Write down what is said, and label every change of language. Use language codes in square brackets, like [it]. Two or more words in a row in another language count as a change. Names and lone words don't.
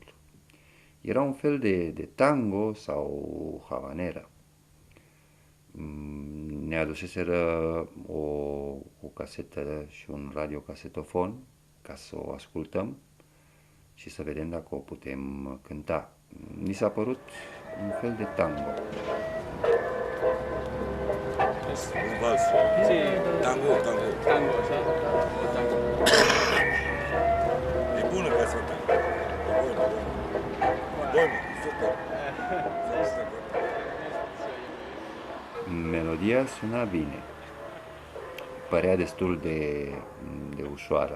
[ro] Era un fel de tango sau habanera. Ne aduseseră o casetă și un radiocasetofon ca să o ascultăm și să vedem dacă o putem cânta. Ni s-a părut un fel de tango. Un vals. [es] Sí. Tango. Tango, ¿sabes? Tango. [ro] E bună caseta. E bună. Super. Melodia suna bine. Părea destul de ușoară.